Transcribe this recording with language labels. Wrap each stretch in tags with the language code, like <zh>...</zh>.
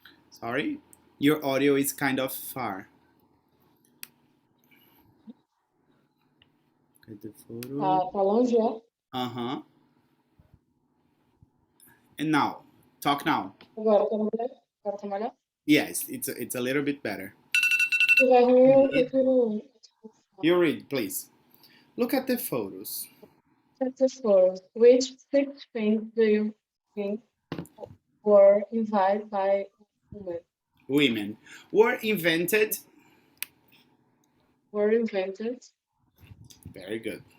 <en>Sorry, your audio is kind of far. Look at the photo.</en> <pt>tá longe, é? Uh-huh.</pt> <en>And now, talk now.</en> <pt>Agora tá melhor? Agora tá melhor?</pt> <en>Yes, it's a little bit better.</en> <pt>Se tiver ruim, eu prefiro.</pt> <en>You read, please. Look at the photos. Success photos. Which 6 things do you think were invented by women? Women were invented. Were invented. Very good.</en>